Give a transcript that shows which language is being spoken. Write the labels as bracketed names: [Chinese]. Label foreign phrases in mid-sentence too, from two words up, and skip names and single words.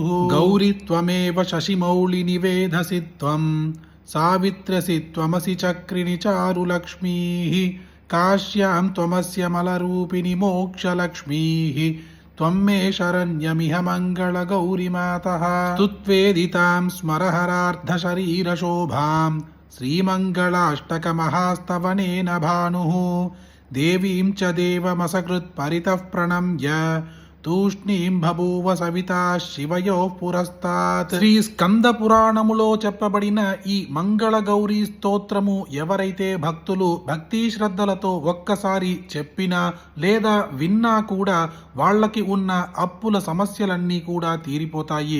[Sanskrit] गौरि त्वमेव शशिमौलिनिवेधसि त्वं सावित्र्यसि त्वमसि चक्रिणि चारुलक्ष्मीः काश्यां त्वमस्य मलरूपिणि मोक्षलक्ष्मीः त्वं मे शरण्यमिह मङ्गलगौरिमातः। स्तुत्वेदितां स्मरहरार्धशरीरशोभां श्रीमङ्गलाष्टकमहास्तवनेन भानुः देवीं च देवमसकृत् परितः प्रणम्य तूष्णीं बभूव సవితా శివయోః పురస్తాత్. [Telugu] శ్రీ స్కంద పురాణములో చెప్పబడిన ఈ మంగళ గౌరీ స్తోత్రము ఎవరైతే భక్తులు భక్తి శ్రద్ధలతో ఒక్కసారి చెప్పినా లేదా విన్నా కూడా వాళ్ళకి ఉన్న అప్పుల సమస్యలన్నీ కూడా తీరిపోతాయి.